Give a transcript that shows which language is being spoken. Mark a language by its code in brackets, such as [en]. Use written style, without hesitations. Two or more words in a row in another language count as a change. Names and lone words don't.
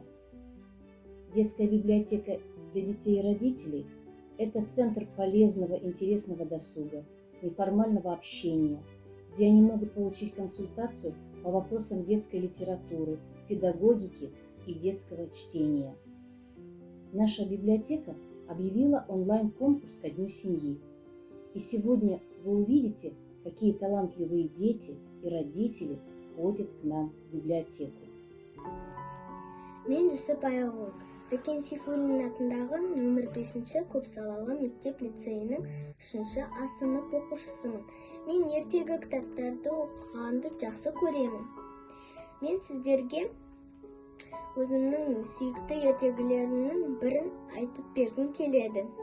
[ru] Детская библиотека для детей и родителей – это центр полезного, интересного досуга, неформального общения, где они могут получить консультацию по вопросам детской литературы, педагогики и детского чтения. Наша библиотека объявила онлайн-конкурс ко Дню семьи. И сегодня вы увидите, какие талантливые дети и родители ходят к нам в библиотеку. [kk] Мен Жүсіп Айғұл, Сәкен Сейфуллин атындағы нөмір 5-ші көпсалалы мектеп-лицейінің 3-ші А сынып оқушысымын. Мен ертегі кітаптарды оқығанды жақсы көремін. Мен сіздерге өзімнің сүйікті ертегілерімнің бірін айтып бергім келеді.